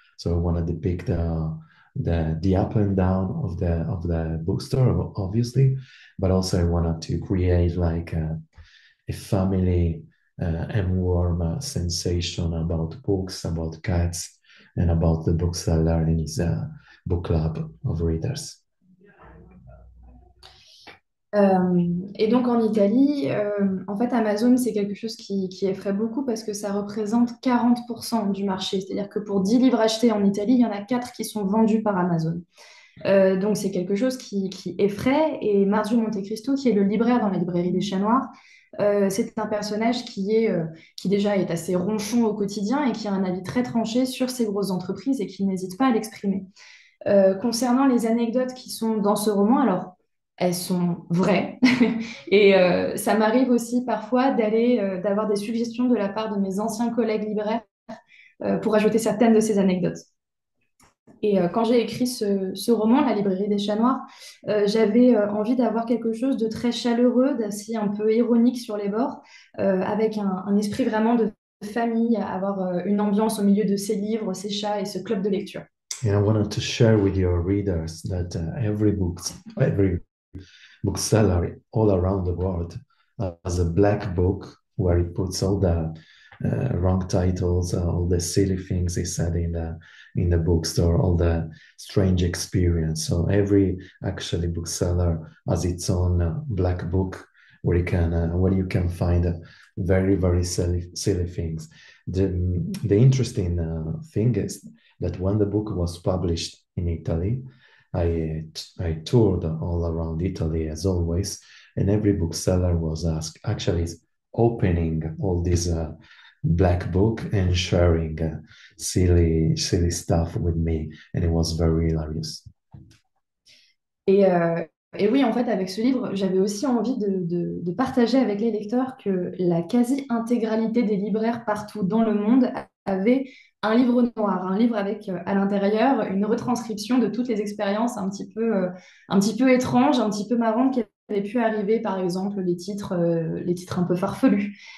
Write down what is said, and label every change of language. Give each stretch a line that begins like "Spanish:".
English: So I want to depict the up and down of the bookstore, obviously, but also I wanted to create like a family and warm sensation about books, about cats, and about the bookseller and his book club of readers.
French: Et donc en Italie, en fait, Amazon, c'est quelque chose qui effraie beaucoup parce que ça représente 40% du marché. C'est-à-dire que pour 10 livres achetés en Italie, il y en a 4 qui sont vendus par Amazon. Donc c'est quelque chose qui effraie. Et Marzio Montecristo, qui est le libraire dans la librairie des Chats Noirs, c'est un personnage qui déjà est assez ronchon au quotidien et qui a un avis très tranché sur ces grosses entreprises et qui n'hésite pas à l'exprimer. Concernant les anecdotes qui sont dans ce roman, alors elles sont vraies et ça m'arrive aussi parfois d'avoir des suggestions de la part de mes anciens collègues libraires pour ajouter certaines de ces anecdotes. Et quand j'ai écrit ce roman, La librairie des Chats Noirs, j'avais envie d'avoir quelque chose de très chaleureux, d'assez un peu ironique sur les bords, avec un esprit vraiment de famille, avoir une ambiance au milieu de ces livres, ces chats et ce club de lecture.
English: And I wanted to share with your readers that every bookseller all around the world has a black book where he puts all the wrong titles, all the silly things he said in the bookstore, all the strange experience. So every actually bookseller has its own black book where you can find very silly things. The interesting thing is that when the book was published in Italy, I toured all around Italy as always, and every bookseller was actually opening all this black book and sharing silly stuff with me, and it was very hilarious.
French: Et oui, en fait, avec ce livre, j'avais aussi envie de partager avec les lecteurs que la quasi-intégralité des libraires partout dans le monde avaient un livre noir, un livre avec à l'intérieur une retranscription de toutes les expériences un petit peu étranges, un petit peu marrantes qui avaient pu arriver, par exemple les titres un peu farfelus.